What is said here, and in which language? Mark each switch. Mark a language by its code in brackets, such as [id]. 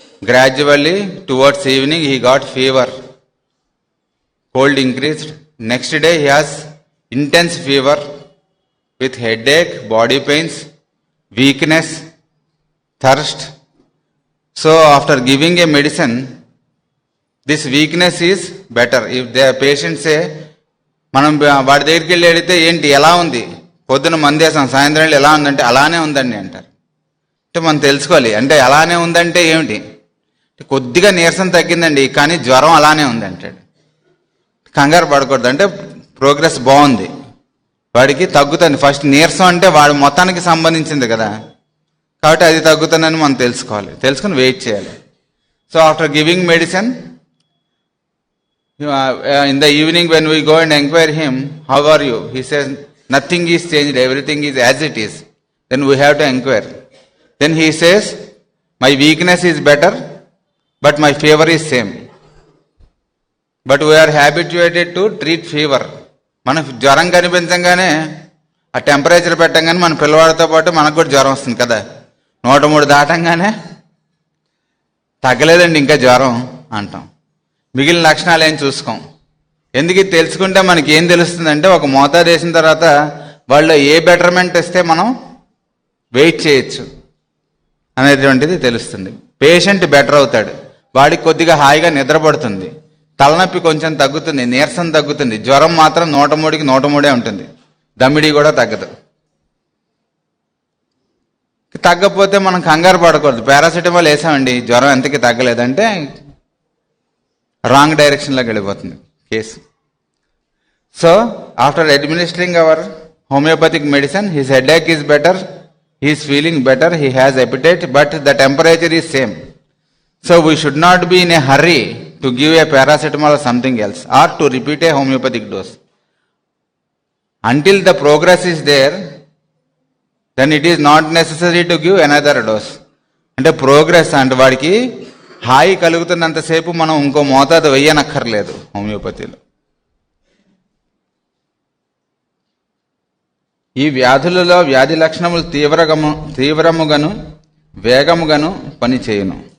[en] Gradually towards evening he got fever, cold increased. Next day he has intense fever with headache, body pains, weakness, thirst. So after giving a medicine, this weakness is better. If the patient say, [te] మనం వాడి దగ్గరికి వెళ్ళి అడిగితే ఏంటి ఎలా ఉంది, పొద్దున మందేసాం, సాయంత్రం ఎలా ఉందంటే అలానే ఉందండి అంటారు. అంటే మనం తెలుసుకోవాలి, అంటే అలానే ఉందంటే ఏమిటి, కొద్దిగా నీరసం తగ్గిందండి కానీ జ్వరం అలానే ఉంది అంటాడు. కంగారు పడకూడదు, అంటే ప్రోగ్రెస్ బాగుంది, వాడికి తగ్గుతుంది. ఫస్ట్ నీరసం అంటే వాడి మొత్తానికి సంబంధించింది కదా, కాబట్టి అది తగ్గుతుందని మనం తెలుసుకోవాలి, తెలుసుకుని వెయిట్ చేయాలి. [en] So after giving medicine, in the evening when we go and inquire him, how are you? He says, nothing is changed, everything is as it is. Then we have to inquire. Then he says, my weakness is better, but my fever is same. But we are habituated to treat fever. [te] మనం జ్వరం కనిపించగానే ఆ temperature పెట్టంగానే మన పిల్లవాడితో పాటు మనకు కూడా జ్వరం వస్తుంది కదా. 103 దాటంగానే తగ్గలేదండి ఇంకా జ్వరం అంటాం, మిగిలిన లక్షణాలు ఏం చూసుకోం. ఎందుకు తెలుసుకుంటే మనకి ఏం తెలుస్తుందంటే, ఒక మోతాదు వేసిన తర్వాత వాళ్ళు ఏ బెటర్మెంట్ ఇస్తే మనం వెయిట్ చేయొచ్చు అనేటువంటిది తెలుస్తుంది. పేషెంట్ బెటర్ అవుతాడు, వాడికి కొద్దిగా హాయిగా నిద్రపడుతుంది, తలనొప్పి కొంచెం తగ్గుతుంది, నీరసం తగ్గుతుంది, జ్వరం మాత్రం 103కి 103 ఉంటుంది, దమ్మిడి కూడా తగ్గదు. తగ్గకపోతే మనం కంగారు పడకూడదు, పారాసిటమాల్ వేసామండి జ్వరం ఎంతకి తగ్గలేదంటే రాంగ్ డైరెక్షన్లోకి వెళ్ళిపోతుంది case. [en] So after administering our homeopathic medicine, his headache is better, he is feeling better, he has appetite, but the temperature is same. So we should not be in a hurry to give a paracetamol or something else, or to repeat a homeopathic dose. Until the progress is there, then it is not necessary to give another dose. [te] అంటే progress అంటే వాడికి హాయి కలుగుతున్నంతసేపు మనం ఇంకో మోతాదు వెయ్యనక్కర్లేదు హోమియోపతిలో. ఈ వ్యాధులలో వ్యాధి లక్షణములు తీవ్రముగాను వేగముగాను పనిచేయును.